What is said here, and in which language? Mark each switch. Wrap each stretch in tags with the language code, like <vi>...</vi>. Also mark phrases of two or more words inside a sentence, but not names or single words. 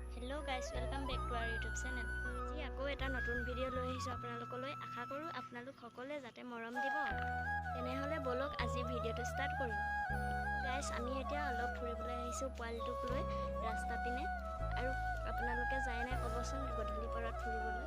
<en>Hello guys, welcome back to our YouTube channel.</en> <as>জী আকৌ এটা নতুন ভিডিও লৈ আহিছো আপোনালোকলৈ। আশা কৰো আপোনালোক সকলোৱে যাতে মৰম দিব। তেনেহলে বলক আজি ভিডিওটো স্টাৰ্ট কৰো। গাইস আমি এতিয়া অলপ ফুৰিবলৈ আহিছো পোৱালিটোক লৈ ৰাস্তা পিনে, আৰু আপোনালোকে যায় না কবচোন গধূলি পৰত ফুৰিবলৈ।</as>